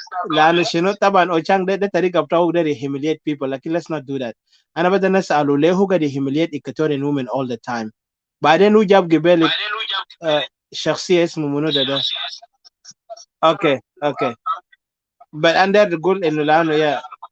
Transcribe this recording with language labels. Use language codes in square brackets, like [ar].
[ar] لأنه شنو طبعا أوشان ده طريقة بتاعه ده [en] humiliate people. Like, let's not do that. [ar] أنا بدنا نسأله ليه هو قاعد [en] humiliate Equatorian women all the time. [ar] بعدين هو جاب قبل شخصية اسمه منو ده. [en] Okay. But under the goal [ar] إنه لأنه يا.